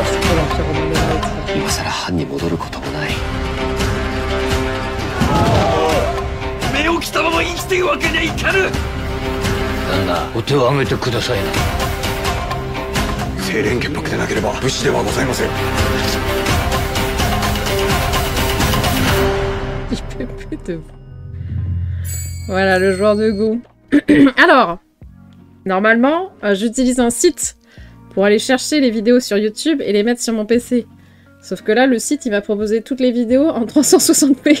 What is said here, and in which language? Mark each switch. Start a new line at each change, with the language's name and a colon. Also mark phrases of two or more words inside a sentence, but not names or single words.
Japanese: 今さら藩に戻ることもない。目をきたまま生きているわけにはいかぬ。旦那、お手を挙げてくださいな。清廉潔白でなければ武士ではございません。
French: Voilà le joueur de Go. Alors, normalement, j'utilise un site pour aller chercher les vidéos sur YouTube et les mettre sur mon PC. Sauf que là, le site, il va proposer toutes les vidéos en 360p.